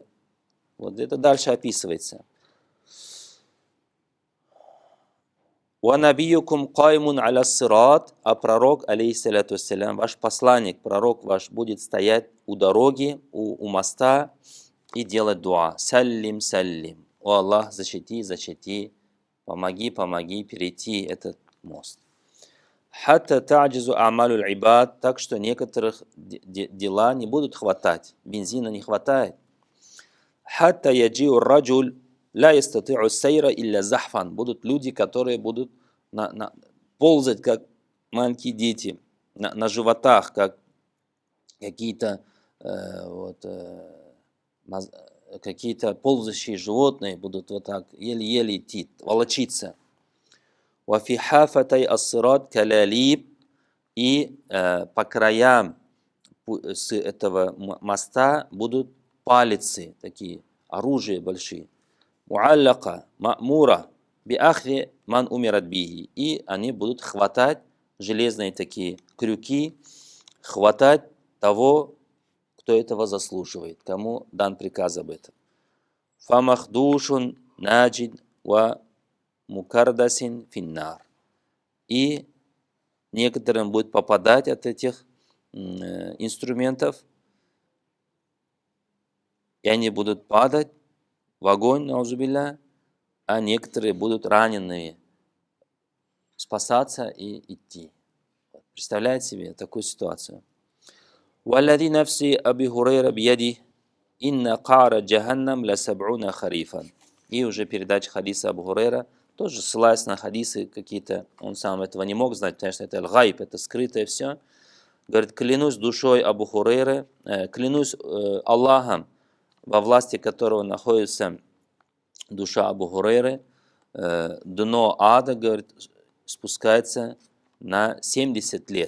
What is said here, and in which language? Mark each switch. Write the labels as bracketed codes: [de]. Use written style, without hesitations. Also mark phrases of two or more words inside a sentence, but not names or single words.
[ru] Вот это дальше описывается. [ar] «ونبيكم قائم على الصراط», [ru] а пророк, [ar] عليه الصلاة والسلام, [ru] ваш посланник, пророк ваш, будет стоять у дороги, у моста и делать дуа. [ar] سلم، سلم. [ru] О Аллах, защити, помоги, перейти этот мост. [ar] حتى تعجز أعمال العباد, [ru] так что некоторых дела не будут хватать, бензина не хватает. [ar] حتى يجيء الرجل لا يستطيع السير إلا زحفا. [ru] Будут люди, которые будут ползать, как маленькие дети, на животах, как какие-то какие-то ползающие животные будут вот так еле-еле идти, волочиться. [ar] وفي حافتي الصراط كلاليب. [ru] И по краям с этого моста будут палицы, такие оружия большие. [ar] معلقة مأمورة بأخذ من أمرت به. [ru] И они будут хватать, железные такие крюки, хватать того, кто этого заслуживает, кому дан приказ об этом. [ar] فمخدوش ناج ومكردس في النار. [ru] И некоторым будет попадать от этих инструментов, и они будут падать в огонь, наузубилля, а некоторые будут раненые спасаться и идти. Представляете себе такую ситуацию? [ar] «والذي نفس أبي هريرة بيده إن قعر جهنم لسبعون خريفا». [ru] И уже передача хадиса Абу Хурайра, тоже ссылаясь на хадисы какие-то, он сам этого не мог знать, потому что это аль-гайб, это скрытое все. Говорит, клянусь душой Абу Хурайры, клянусь Аллахом, во власти которого находится душа Абу Хурайры, дно ада, говорит, спускается на 70 лет.